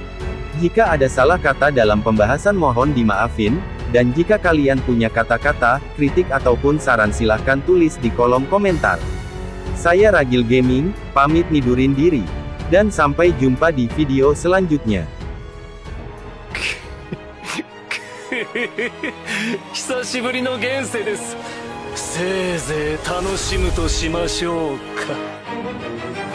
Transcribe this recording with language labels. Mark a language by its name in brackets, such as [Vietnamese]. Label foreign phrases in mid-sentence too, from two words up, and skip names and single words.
[Indonesian] Jika ada salah kata dalam pembahasan mohon dimaafin, dan jika kalian punya kata-kata, kritik ataupun saran silahkan tulis di kolom komentar. Saya Ragil Gaming, pamit nidurin diri. Dan sampai jumpa di video selanjutnya. [Japanese] 久しぶりの現世です。せいぜい楽しむとしましょうか。